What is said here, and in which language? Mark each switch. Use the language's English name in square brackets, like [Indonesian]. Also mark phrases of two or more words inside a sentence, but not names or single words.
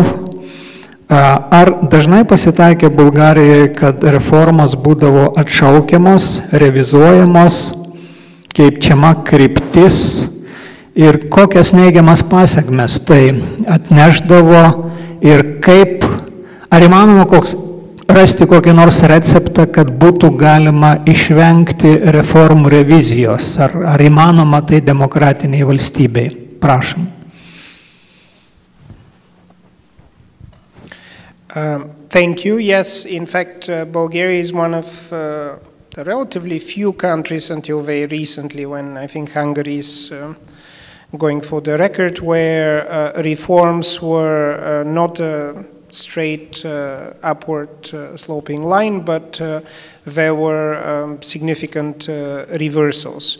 [Lithuanian] Ar dažnai pasitaikė Bulgarijoje, kad reformos būdavo atšaukiamos, revizuojamos, keičiama kryptis ir kokias neigiamas pasekmes tai atnešdavo ir kaip, ar įmanoma rasti kokį nors receptą, kad būtų galima išvengti reformų revizijos, ar įmanoma tai demokratiniai valstybei? Prašom. [English] Thank you. Yes, in fact, Bulgaria is one of the relatively few countries until very recently, when I think Hungary is going for the record, where reforms were not a straight upward sloping line, but there were significant reversals.